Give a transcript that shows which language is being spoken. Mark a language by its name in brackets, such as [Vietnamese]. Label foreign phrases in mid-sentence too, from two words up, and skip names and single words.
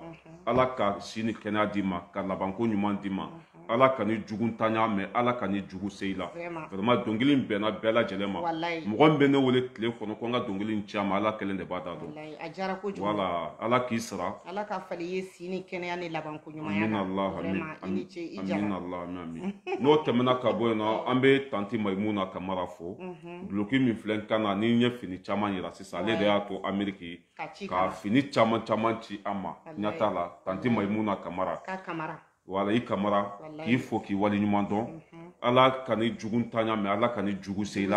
[Bambara] Ala ka si ni kɛnɛya d'i ma, ka labanko ɲuman d'i ma. Ala ka ni jugu ntanya mais Ala ka ni jugu se i la. Vraiment dɔnkili in bɛnna bɛɛ lajɛlen ma. Mɔgɔ min bɛ ne wele tile kɔnɔ ko n ka dɔnkili in ci a ma Ala kelen de b'a da dɔn. A diyara kojugu. Voilà, Ala k'i sara. Ala ka fali ye si ni kɛnɛya ni labanko ɲumanya Amin na. Allah, amin. I ni ce i jara. Amin Allah, amin. N'o tɛmɛna ka bɔ yen nɔ an bɛ tanti Mayimuna Kamara fo. Duloki min filɛ n kan na ni n ye fini caman yira sisan ale de y'a to Ameriki ka fini caman ci an ma. Ɲa t'a la tanti Mayimuna Kamara. Ka Kamara. Voilà i Kamara k'i fo k'i waleɲuman dɔn. Ala ka ni jugu ntanya mais Ala ka ni jugu se i la.